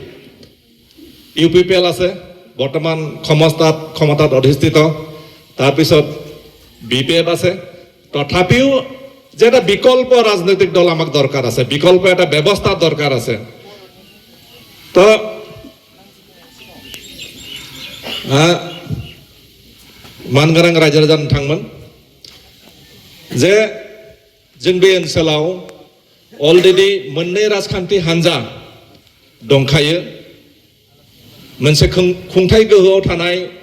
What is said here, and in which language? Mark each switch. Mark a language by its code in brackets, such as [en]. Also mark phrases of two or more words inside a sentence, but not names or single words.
[as] UPPL আছে বৰ্তমান ক্ষমতাত অধিষ্ঠিত তাৰপিছত BPF আছে তথাপিও যে এটা বিকল্প ৰাজনৈতিক দল আমাক দৰকাৰ আছে বিকল্প এটা ব্যৱস্থা দৰকাৰ আছে। [brx] তো मानगोनां रायजो राजा नोंथांमोन जे जों बे ओनसोलाव अलरेडि मोननै राजखान्थि हान्जा दंखायो मोनसे खुंथाय गोहोआव थानाय